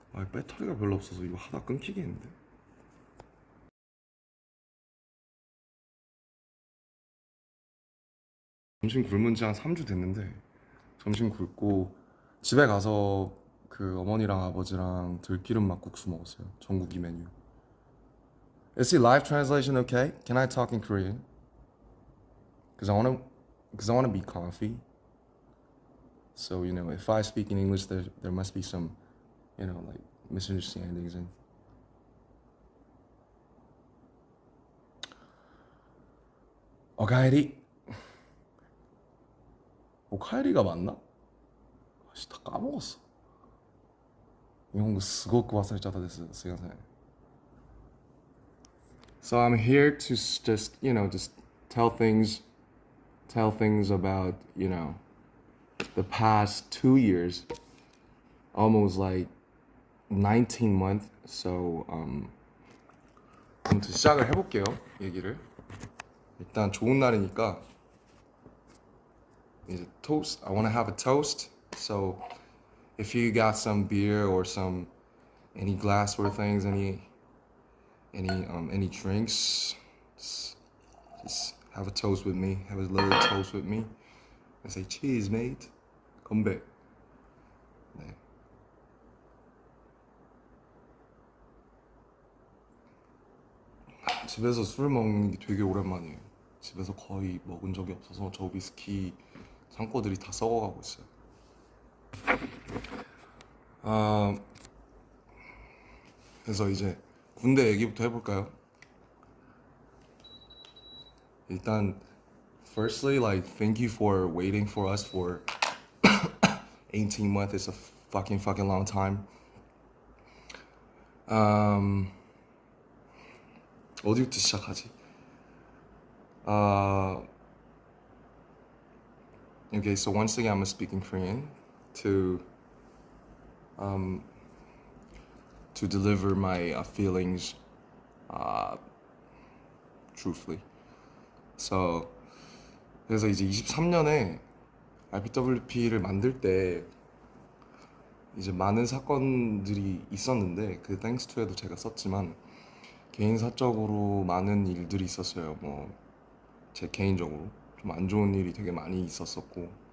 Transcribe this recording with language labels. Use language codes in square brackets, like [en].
[ko] 배터리가 별로 없어서 이거 하다 끊기겠는데. 점심 굶은 지 한 3주 됐는데 점심 굶고 집에 가서 어머니랑 아버지랑 들기름 막국수 먹었어요. 전국이 메뉴. [en] Is the live translation okay? Can I talk in Korean? Cause I wanna be comfy. So if I speak in English, there must be some, like misunderstandings and. [ja] 오카에리. [ko] 오카에리가 맞나? 아씨, 다 까먹었어. 일본어 스고쿠 와사레짜다 됐어. 스가사이. [en] So I'm here to just tell things about, the past 2 years, almost like 19 months. [ko] So 아무튼 시작을 해볼게요. 얘기를. 일단 좋은 날이니까 이제 [en] toast. I want to have a toast. So if you got some beer or any glassware things, any drinks, just have a toast with me. Have a little toast with me. And say cheers, mate. [ko] 건배. [en] 네. [ko] 집에서 술 먹는 게 되게 오랜만이에요. 집에서 거의 먹은 적이 없어서 저 위스키 창고들이 다 썩어가고 있어요. 그래서 이제 군대 얘기부터 해볼까요? [en] 일단 firstly, like, thank you for waiting for us for 18 months. It's a fucking long time. [ko] 어디부터 시작하지? [en] Okay, so once again, I'm gonna speak in Korean to deliver my feelings truthfully. [ko] So 그래서 이제 23년에 RPWP를 만들 때 이제 많은 사건들이 있었는데 thanks to에도 제가 썼지만 개인 사적으로 많은 일들이 있었어요. 뭐 제 개인적으로 좀 안 좋은 일이 되게 많이 있었었고